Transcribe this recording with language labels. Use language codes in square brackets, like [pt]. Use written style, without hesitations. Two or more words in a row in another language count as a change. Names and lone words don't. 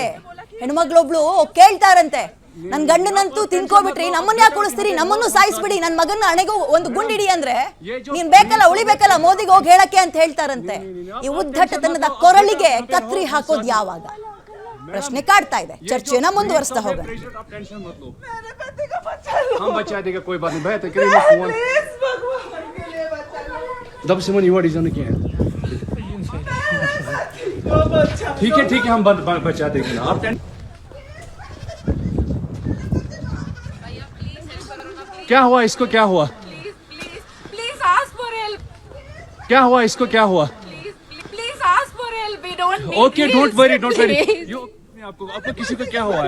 [kn] ಹೆಣ್ಮಗ್ಳೊಬ್ಳು ಕೇಳ್ತಾರಂತೆ, ನನ್ ಗಂಡನಂತೂ ತಿನ್ಕೋಬಿಟ್ರಿ, ನಮ್ಮನ್ನ ಯಾಕೆ ಉಳಿಸ್ತೀರಿ, ನಮ್ಮನ್ನು ಸಾಯಿಸ್ಬಿಡಿ, ನನ್ ಮಗನ ಹಣೆಗೂ ಒಂದು ಗುಂಡಿಡಿ ಅಂದ್ರೆ ನೀನ್ ಬೇಕಲ್ಲ, ಉಳಿಬೇಕಲ್ಲ, ಮೋದಿಗೆ ಹೋಗಿ ಹೇಳಕ್ಕೆ ಅಂತ ಹೇಳ್ತಾರಂತೆ. ಈ ಉದ್ದಟತನದ ಕೊರಳಿಗೆ ಕತ್ರಿ ಹಾಕೋದು ಯಾವಾಗ? ಪ್ರಶ್ನೆ ಕಾಡ್ತಾ ಇದೆ. ಚರ್ಚೆನ ಮುಂದುವರಿಸ್ತಾ ಹೋಗೋಣ. [hi] ठीक है हम बचा देंगे ना आप। क्या हुआ इसको? क्या हुआ? [en] Please ask for help. [hi] क्या हुआ इसको? क्या हुआ? [en] Please ask for help. We don't need. OK, don't worry [hi] आपको किसी को क्या हुआ है?